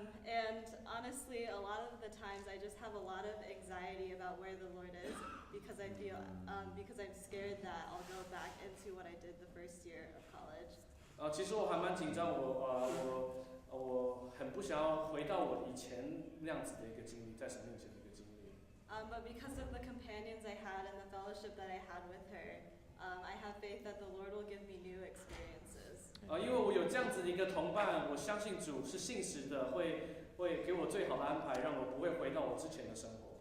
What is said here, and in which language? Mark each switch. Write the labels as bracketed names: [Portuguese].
[English] And honestly, a lot of the times I just have a lot of anxiety about where the Lord is because I feel because I'm scared that I'll go back into what I did the first year of college. [Chinese] 其实我还蛮紧张，我很不想要回到我以前那样子的一个经历，在神面前的一个经历。 [English] But because of the companions I had and the fellowship that I had with her, I have faith that the Lord will give me new experiences. [Chinese] 因为我有这样子的一个同伴，我相信主是信实的，会给我最好的安排，让我不会回到我之前的生活。